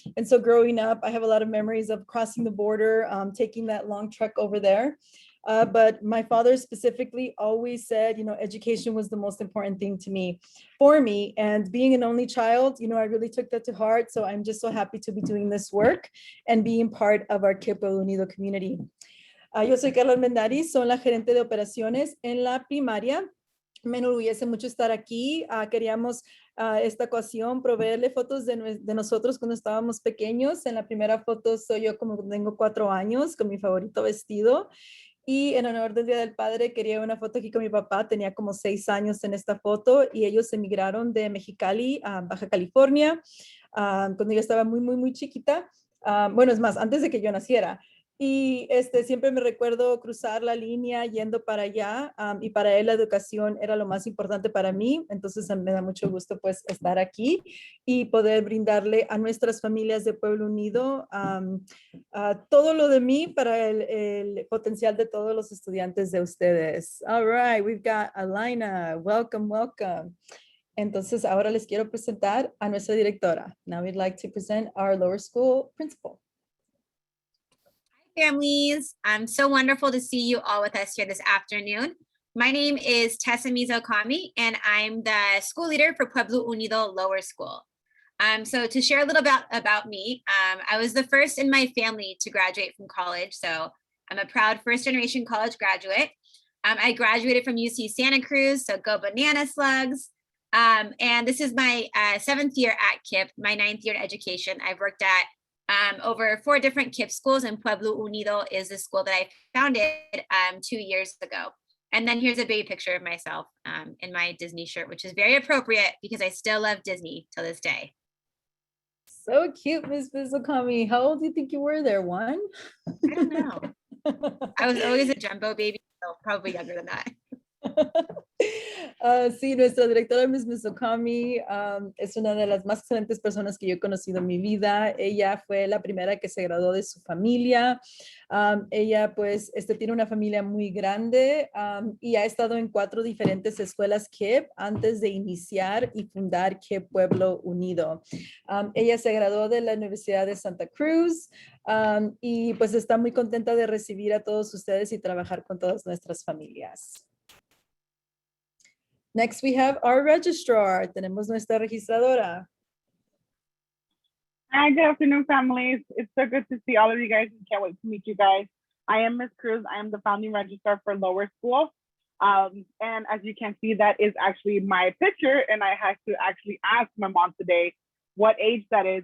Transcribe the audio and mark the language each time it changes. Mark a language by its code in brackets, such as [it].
[en] And so growing up, I have a lot of memories of crossing the border, taking that long trek over there. But my father specifically always said, education was the most important thing for me. And being an only child, I really took that to heart. So I'm just so happy to be doing this work and being part of our KIPP Pueblo Unido community. [es] Yo soy Carla Armendariz, soy la gerente de operaciones en la primaria. Me enorgullece mucho estar aquí. Queríamos esta ocasión proveerle fotos de nosotros cuando estábamos pequeños. En la primera foto soy yo como tengo 4 años con mi favorito vestido. Y en honor del Día del Padre quería una foto aquí con mi papá. Tenía como 6 años en esta foto y ellos emigraron de Mexicali a Baja California cuando yo estaba muy, muy, muy chiquita. Bueno, es más, antes de que yo naciera. Y siempre me recuerdo cruzar la línea yendo para allá y para él la educación era lo más importante para mí. Entonces me da mucho gusto pues estar aquí y poder brindarle a nuestras familias de Pueblo Unido todo lo de mí para el potencial de todos los estudiantes de ustedes. [en] All right, we've got Alina. Welcome, welcome. [es] Entonces ahora les quiero presentar a nuestra directora. [en] Now we'd like to present our lower school principal. Families, so wonderful to see you all with us here this afternoon. My name is Tessa Mizokami, and I'm the school leader for Pueblo Unido Lower School. So to share a little about me, I was the first in my family to graduate from college. So I'm a proud first-generation college graduate. I graduated from UC Santa Cruz, so go Banana Slugs. And this is my 7th year at KIPP, my 9th year in education. I've worked at over 4 different KIPP schools, and Pueblo Unido is the school that I founded 2 years ago. And then here's a baby picture of myself in my Disney shirt, which is very appropriate because I still love Disney till this day. So cute, Miss Mizokami. How old do you think you were there? 1? I don't know. I was always a jumbo baby, so probably younger than that. [es] Sí, nuestra directora Miss Mizokami es una de las más excelentes personas que yo he conocido en mi vida. Ella fue la primera que se graduó de su familia. Ella pues tiene una familia muy grande y ha estado en 4 diferentes escuelas KIPP antes de iniciar y fundar KIPP Pueblo Unido. Ella se graduó de la Universidad de Santa Cruz y pues está muy contenta de recibir a todos ustedes y trabajar con todas nuestras familias. [en] Next, we have our registrar. [es] Tenemos nuestra registradora. [en] Hi, good afternoon, families. It's so good to see all of you guys and can't wait to meet you guys. I am Ms. Cruz. I am the founding registrar for lower school. And as you can see, that is actually my picture. And I had to actually ask my mom today what age that is.